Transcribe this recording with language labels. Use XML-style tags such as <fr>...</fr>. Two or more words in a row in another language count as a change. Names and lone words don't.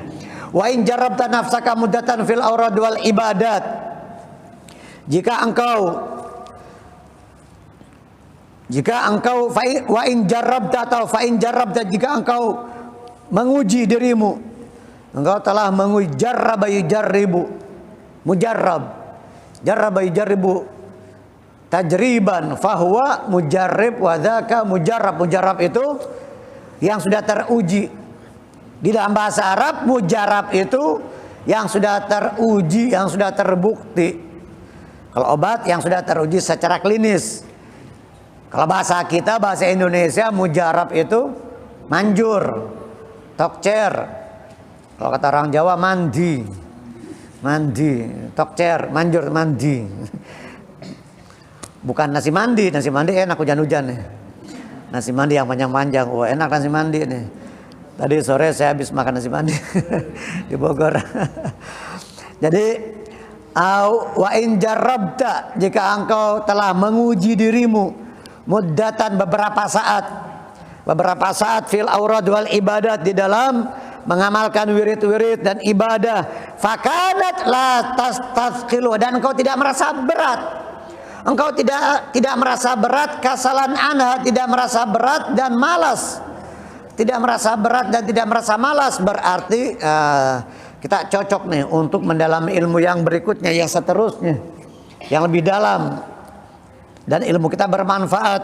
<ar>وإن جربت نفسك مدة في الأوراد والعبادات,</ar> <id>jika engkau</id> <ar>وإن جربت atau فإن جربت,</ar> <id>jika engkau menguji dirimu, engkau telah menguji,</id> <ar>جرّب يجرّب، مجرّب، جرّب يجرّب تجريبا فهو مجرِّب وذاك مجرَّب.</ar> <id>Mujarrab itu yang sudah teruji. Di dalam bahasa Arab mujarrab itu yang sudah teruji, yang sudah terbukti. Kalau obat yang sudah teruji secara klinis. Kalau bahasa kita, bahasa Indonesia, mujarrab itu manjur, tokcer. Kalau kata orang Jawa mandi, tokcer, manjur, mandi. Bukan nasi mandi enak hujan-hujan nih. Nasi mandi yang panjang-panjang, wah enak nasi mandi nih. Tadi sore saya habis makan nasi mandi di Bogor.</id> <ar>Jadi وإن جربت,</ar> <id>jika engkau telah menguji dirimu muddatan beberapa saat</id> <ar>في الأوراد والعبادات,</ar> <id>di dalam mengamalkan wirid-wirid dan ibadah,</id> <ar>فكانت لا تستثقل,</ar> <id>dan engkau tidak merasa berat. Engkau tidak merasa berat,</id> <ar>كسلاً عنها,</ar> <id>tidak merasa berat dan malas. Tidak merasa berat dan tidak merasa malas, berarti kita cocok nih untuk mendalami ilmu yang berikutnya, yang seterusnya, yang lebih dalam, dan ilmu kita bermanfaat.</id>